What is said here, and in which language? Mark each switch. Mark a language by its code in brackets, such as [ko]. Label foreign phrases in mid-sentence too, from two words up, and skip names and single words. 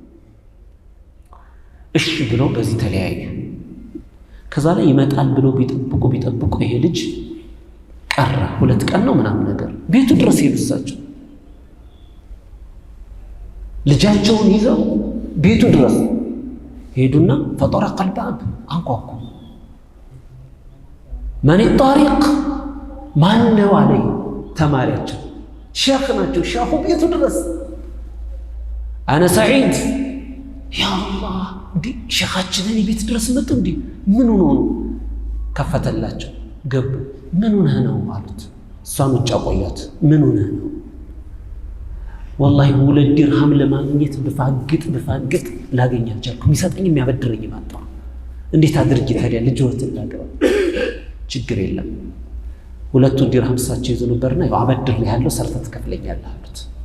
[am] እሺ ብለው በዚህ ተለያየ። ከዛ ላይ ይመጣል ብለው ቢጠብቁ ይሄ ልጅ ቀረ። 2 ቀን ነው ምናምን ነገር ቤቱ ድረስ ሄዱ። እሳቸው ልጃቸውን ይዘው ቤቱ ድረስ ሄዱና [ar] فطرق الباب [am] አንኳኩ ማን الطارق ማን ነው አለኝ ተማሪያቸው ሼኽ ናቸው ሼኹ ቤቱ ድረስ [ar] أنا سعيد يا الله [am] እንዴ ሼኻችንን ቤት ድረስ መጡ እንዴ ምን ሆኖ ነው ከፈተላቸው ገቡ ምን ሆነ ነው አሉት እሷን ውጭ አቆያት ምን ሆነ ነው والله ሁለት ድርሃም ለማግኘት በፋግጥ ላገኝ አልቻልኩም የሚሰጠኝ የሚያበድረኝ ማጣ እንዴት አድርጌ ታዲያ ልጅወትን ላገባ ችግር የለም ሁለቱ ድርሃም ሳቸው ይዘው ነበርና ያው አበድር ያለው ሰርተት ከፍለኛለህ አሉት